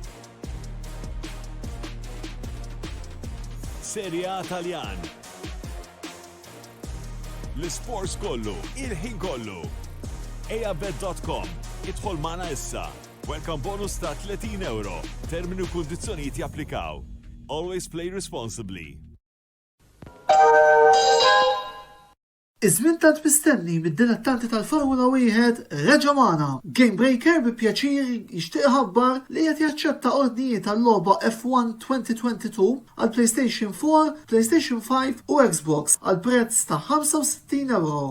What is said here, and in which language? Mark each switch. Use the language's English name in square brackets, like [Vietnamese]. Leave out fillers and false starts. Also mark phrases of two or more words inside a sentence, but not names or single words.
[Maltese] Serie A Taljan. L-sports kollu, il-ħin kollu. Eabet.com, idħol magħna issa. [English] Welcome bonus [Maltese] ta' €30. Termini u kundizzjonijiet japplikaw. [English] Always play responsibly. [Maltese] Iż-żmien tant mistenni mid-dilettanti tal-Formula 1 reġa' magħna. Game Breaker bi pjaċir jixtieq iħabbar li qed jaċċetta ordnijiet tal-logħba F1 2022 għal PlayStation 4, PlayStation 5 u Xbox għal prezz ta' €65.